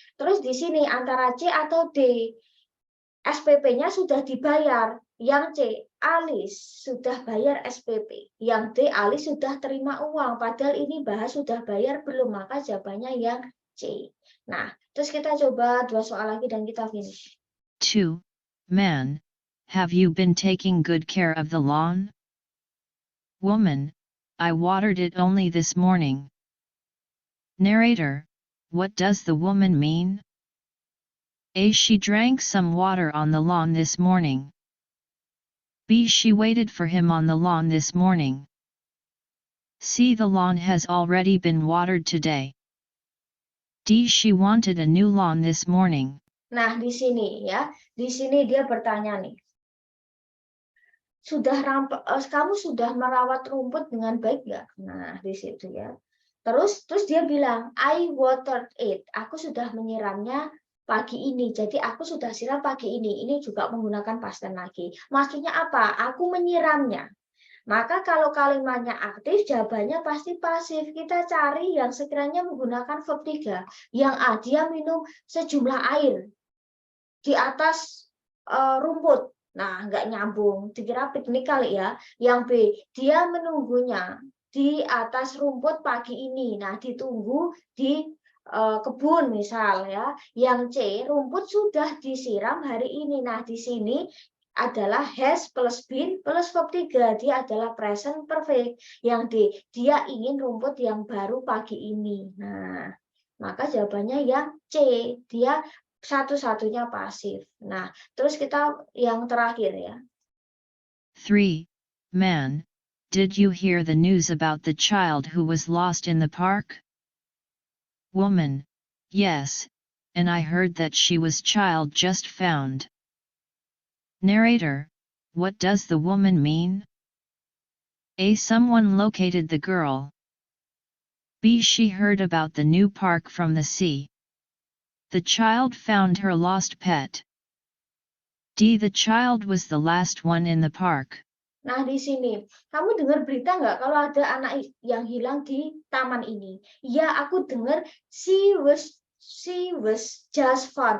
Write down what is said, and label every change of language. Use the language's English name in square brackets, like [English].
[Indonesian] Terus di sini antara C atau D, SPP-nya sudah dibayar. Yang C, Alice sudah bayar SPP. Yang D, Alice sudah terima uang. Padahal ini bahas sudah bayar belum, maka jawabannya yang C. Nah, terus kita coba 2 soal lagi dan kita finish. 2. [English] Man, have you been taking good care of the lawn? Woman, I watered it only this morning. Narrator, what does the woman mean? A. She drank some water on the lawn this morning. B. She waited for him on the lawn this morning. C. The lawn has already been watered today. D. She wanted a new lawn this morning. [Indonesian] Nah, di sini ya, di sini dia bertanya nih. Kamu sudah merawat rumput dengan baik nggak? Nah, di situ ya. Terus dia bilang, [English] I watered it. [Indonesian] Aku sudah menyiramnya pagi ini. Jadi aku sudah siram pagi ini. Ini juga menggunakan past tense lagi. Maksudnya apa? Aku menyiramnya. Maka kalau kalimatnya aktif, jawabannya pasti pasif. Kita cari yang sekiranya menggunakan verb 3. Yang A, dia minum sejumlah air di atas rumput. Nah, nggak nyambung. Dikira piknik kali ya. Yang B, dia menunggunya di atas rumput pagi ini. Nah, ditunggu di kebun misal ya. Yang C, rumput sudah disiram hari ini. Nah, di sini adalah has plus been plus verb 3. Dia adalah present perfect. Yang D, dia ingin rumput yang baru pagi ini. Nah, maka jawabannya yang C. Dia satu-satunya pasif. Nah, terus kita yang terakhir ya. 3. [English] Man, did you hear the news about the child who was lost in the park? Woman, yes, and I heard that she was child just found. Narrator, what does the woman mean? A. Someone located the girl. B. She heard about the new park from the sea. The child found her lost pet. D. The child was the last one in the park. [Indonesian] Nah, di sini, kamu dengar berita nggak kalau ada anak yang hilang di taman ini? Ya, aku dengar [English] she was just found.